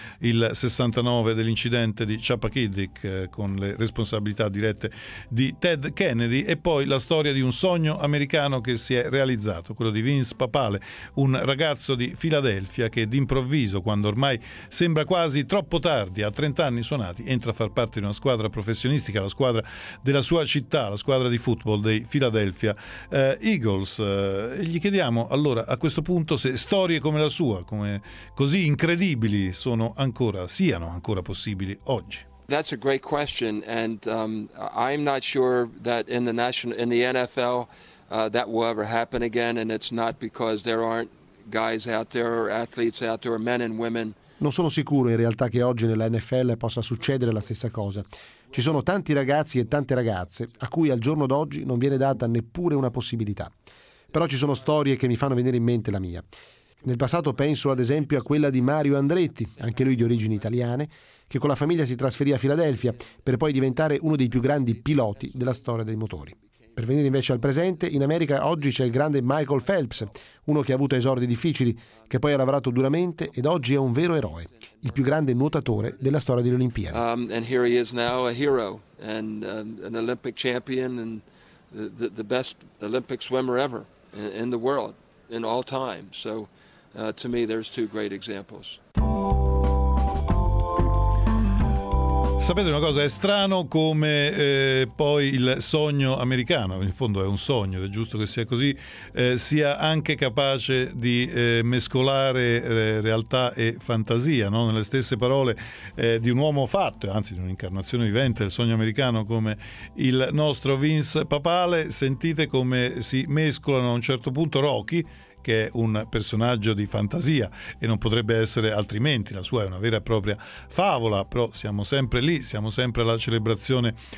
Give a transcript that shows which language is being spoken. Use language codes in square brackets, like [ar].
[it] il 69 dell'incidente di Chappaquiddick con le responsabilità dirette di Ted Kennedy, e poi la storia di un sogno americano che si è realizzato, quello di Vince Papale, un ragazzo di Filadelfia che d'improvviso, quando ormai sembra quasi troppo tardi, a 30 anni suonati, entra a far parte di una squadra professionistica, la squadra della sua città, la squadra di football dei Philadelphia Eagles. Gli chiediamo allora a questo punto se storie come la sua, come così incredibili, siano ancora possibili oggi. [en] That's a great question, and I'm not sure that in the NFL that will ever happen again, and it's not because there aren't guys out there or athletes out there, men and women. [it] Non sono sicuro in realtà che oggi nella NFL possa succedere la stessa cosa. Ci sono tanti ragazzi e tante ragazze a cui al giorno d'oggi non viene data neppure una possibilità. Però ci sono storie che mi fanno venire in mente la mia. Nel passato penso ad esempio a quella di Mario Andretti, anche lui di origini italiane, che con la famiglia si trasferì a Filadelfia per poi diventare uno dei più grandi piloti della storia dei motori. Per venire invece al presente, in America oggi c'è il grande Michael Phelps, uno che ha avuto esordi difficili, che poi ha lavorato duramente ed oggi è un vero eroe, il più grande nuotatore della storia delle Olimpiadi. [en] And here he is now, a hero, and an Olympic champion, and the best Olympic swimmer ever in the world, in all time. So to me there's two great examples. [it] Sapete una cosa? È strano come poi il sogno americano, in fondo è un sogno ed è giusto che sia così, sia anche capace di mescolare realtà e fantasia, no? Nelle stesse parole di un uomo fatto, anzi di un'incarnazione vivente del sogno americano come il nostro Vince Papale, sentite come si mescolano a un certo punto Rocky, che è un personaggio di fantasia e non potrebbe essere altrimenti, la sua è una vera e propria favola, però siamo sempre lì, siamo sempre alla celebrazione